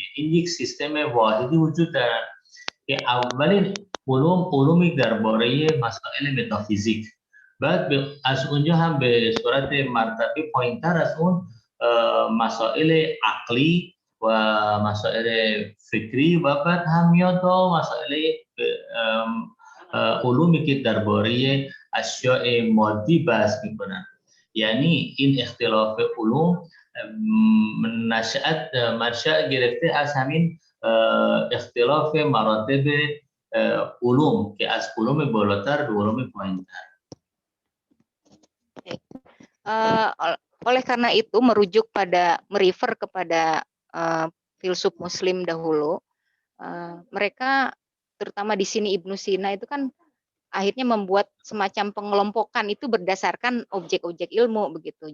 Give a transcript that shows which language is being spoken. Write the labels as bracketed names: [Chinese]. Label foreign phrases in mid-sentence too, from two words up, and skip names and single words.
[Persian] این یک سیستم واحدی وجود دارن که اولین علومی درباره مسائل متافیزیک، بعد از اونجا هم به صورت مرتبه پایینتر از اون مسائل عقلی و مسائل فکری و بعد هم میاد تا مسائل علومی که درباره اشیاء مادی بحث میکنن. یعنی این اختلاف علوم منشأ گرفته از همین اختلاف مراتب علوم که از علوم بالاتر به علوم pahintar. [Indonesian] Oleh karena itu merefer kepada filsuf Muslim dahulu, mereka terutama di sini Ibnu Sina itu kan akhirnya membuat semacam pengelompokan itu berdasarkan objek-objek ilmu begitu.